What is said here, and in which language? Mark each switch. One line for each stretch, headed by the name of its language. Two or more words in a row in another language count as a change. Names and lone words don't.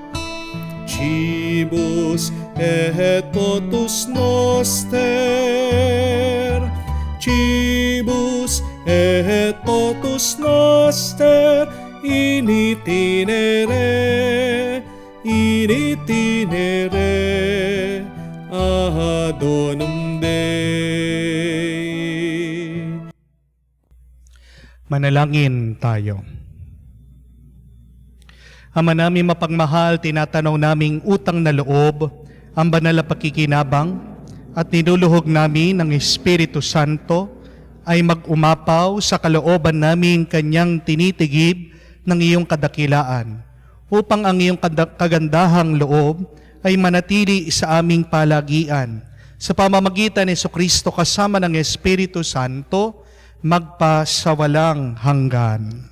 Latin: Cibus et potus noster, cibus et potus noster, in itinere adonum Dei.
Filipino: Manalangin tayo. Ama namin mapagmahal, tinatanaw naming utang na loob ang banal na pakikinabang at niluluhog namin ng Espiritu Santo ay mag-umapaw sa kalooban namin kanyang tinitigib ng iyong kadakilaan upang ang iyong kagandahang loob ay manatili sa aming palagian sa pamamagitan ni Jesucristo kasama ng Espiritu Santo magpasawalang hanggan.